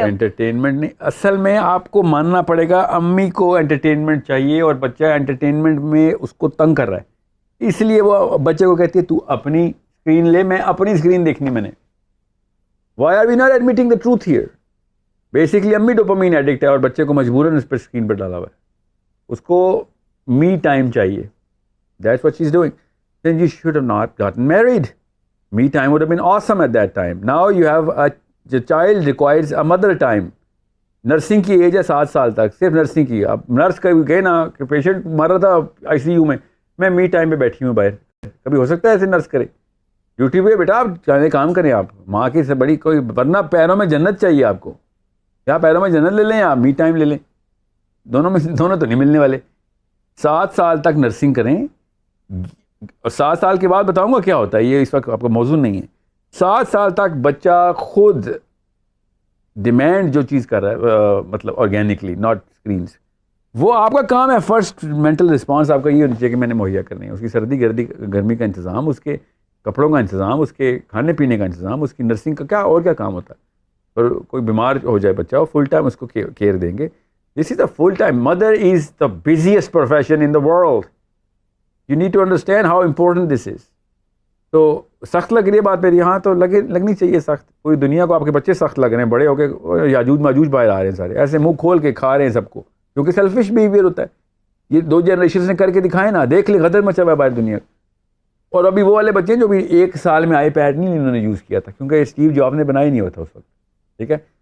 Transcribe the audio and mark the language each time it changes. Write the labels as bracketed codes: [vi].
[ur] Entertainment نہیں, اصل میں آپ کو ماننا پڑے گا امی کو انٹرٹینمنٹ چاہیے اور بچہ انٹرٹینمنٹ میں اس کو تنگ کر رہا ہے, اس لیے وہ بچے کو کہتی ہے تو اپنی اسکرین لے, میں اپنی اسکرین دیکھنی میں نے. [en] Why are we not admitting the truth here? [ur] Basically امی ڈوپامین ایڈکٹ ہے اور بچے کو مجبوراً اس پر اسکرین پر ڈالا ہوا ہے. اس کو می ٹائم چاہیے. [en] That's what she is doing. Then you should have not gotten married. Me time would have been awesome at that time. Now you have the child requires a mother time. [ur] Nursing کی age ہے 7 سال تک, صرف nursing کی. اب nurse کہے نا کہ پیشنٹ مر رہا تھا آئی سی یو میں می ٹائم پہ بیٹھی ہوں باہر. کبھی ہو سکتا ہے ایسے نرس کرے؟ ڈیوٹی پہ بیٹا آپ چاہے کام کریں, آپ ماں کی سے بڑی کوئی, ورنہ پیروں میں جنت چاہیے آپ کو. یا پیروں میں جنت لے لیں یا می ٹائم لے لیں, دونوں تو نہیں ملنے والے. 7 سال تک نرسنگ کریں اور 7 سال کے بعد بتاؤں گا کیا ہوتا ہے, یہ اس وقت آپ کا موضوع نہیں ہے. 7 سال تک بچہ خود ڈیمانڈ جو چیز کر رہا ہے, مطلب آرگینکلی [en] not screens, [ur] وہ آپ کا کام ہے. فرسٹ مینٹل رسپانس آپ کا یہ ہونی چاہیے کہ میں نے مہیا کرنی ہے. اس کی سردی گرمی کا انتظام, اس کے کپڑوں کا انتظام, اس کے کھانے پینے کا انتظام, اس کی نرسنگ کا کیا کام ہوتا ہے. اور کوئی بیمار ہو جائے بچہ, وہ فل ٹائم اس کو کیئر دیں گے. [en] This is the full time. Mother is the busiest profession in the world. You need to understand how important this is. [ur] تو سخت لگ رہی ہے بات میری, ہاں تو لگنی چاہیے سخت. پوری دنیا کو آپ کے بچے سخت لگ رہے ہیں, بڑے ہو کے یاجوج ماجوج باہر آ رہے ہیں سارے, ایسے منہ کھول کے کھا رہے ہیں سب کو, کیونکہ سیلفش بیہیویئر ہوتا ہے. یہ 2 جنریشن نے کر کے دکھائے نا, دیکھ لیں غدر مچا ہوا ہے باہر دنیا. اور ابھی وہ والے بچے ہیں جو بھی 1 سال میں iPad نہیں انہوں نے یوز کیا تھا, کیونکہ اسٹیو جاب نے بنایا نہیں ہوا تھا اس وقت, ٹھیک ہے.